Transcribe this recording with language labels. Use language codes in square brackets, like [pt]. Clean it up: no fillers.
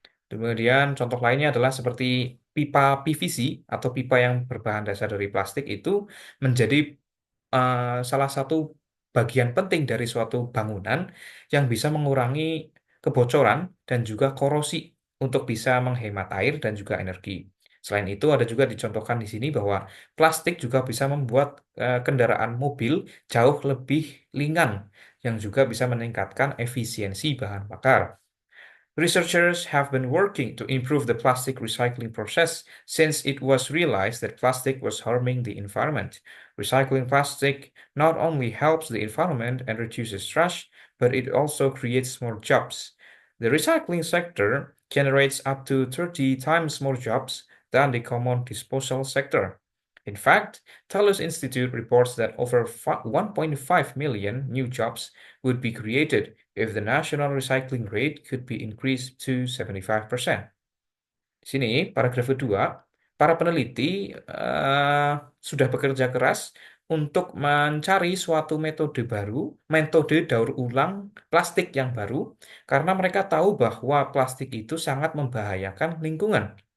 [id] Kemudian contoh lainnya adalah seperti pipa PVC atau pipa yang berbahan dasar dari plastik itu menjadi salah satu bagian penting dari suatu bangunan yang bisa mengurangi kebocoran dan juga korosi untuk bisa menghemat air dan juga energi. Selain itu, ada juga dicontohkan di sini bahwa plastik juga bisa membuat kendaraan mobil jauh lebih ringan, yang juga bisa meningkatkan efisiensi bahan bakar. [en] Researchers have been working to improve the plastic recycling process since it was realized that plastic was harming the environment. Recycling plastic not only helps the environment and reduces trash, but it also creates more jobs. The recycling sector generates up to 30 times more jobs than the common disposal sector. In fact, Thales Institute reports that over 1.5 million new jobs would be created if the national recycling rate could be increased to 75%. [id] Di sini, paragraf kedua, para peneliti sudah bekerja keras untuk mencari suatu metode daur ulang plastik yang baru, karena mereka tahu bahwa plastik itu sangat membahayakan lingkungan.